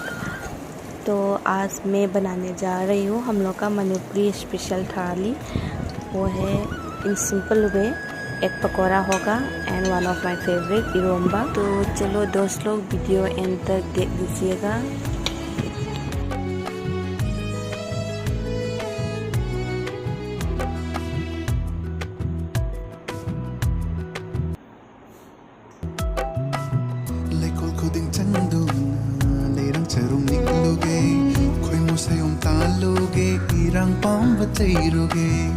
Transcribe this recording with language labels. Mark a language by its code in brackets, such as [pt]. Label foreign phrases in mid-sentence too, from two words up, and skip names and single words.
[hi] तो आज मैं बनाने जा रही हूँ हम लोग का मणिपुरी स्पेशल थाली। वो है [en] in simple way [hi] एक पकौड़ा होगा [en] and one of my favourite [hi] इरोम्बा। तो चलो दोस्त लोग [en] video end [hi] तक देख लीजिएगा। [mni] Khuding chanduna leirang charum nikluge khoi mo sayom taluge irang pam bachairuge